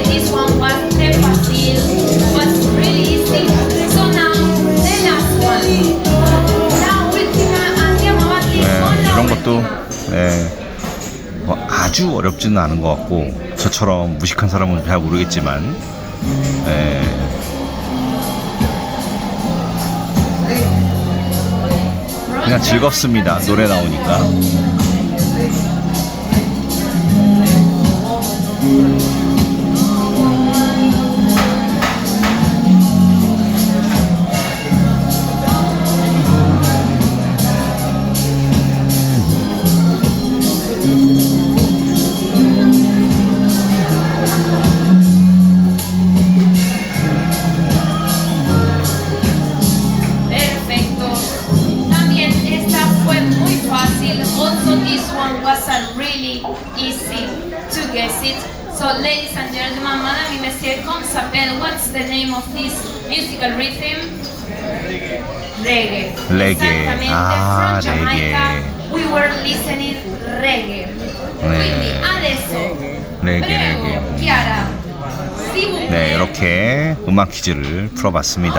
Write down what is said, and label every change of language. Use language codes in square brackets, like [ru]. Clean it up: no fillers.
[en] This one was [fr] très facile. [en] Was really easy. So now, the last one. [it] La ultima, andiamo avanti con la [ko] 이런 것도 [it] ultima. [ko] 뭐 아주 어렵지는 않은 것 같고 저처럼 무식한 사람은 잘 모르겠지만 그냥 즐겁습니다. 노래 나오니까. [es] Perfecto. También esta fue muy fácil. [en] Also, this one was a really easy to guess it. So, ladies and gentlemen, madame y monsieur, [fr] come s'appelle, [en] what's the name of this musical rhythm? Reggae. Reggae. [es] Exactamente. Ah, [en] From Jamaica, reggae. we were listening reggae. [it] Quindi adesso, prego, Chiara. [fr] Si vous [ko] 네, [fr] plaît. [ko] 이렇게 음악 퀴즈를 풀어봤습니다.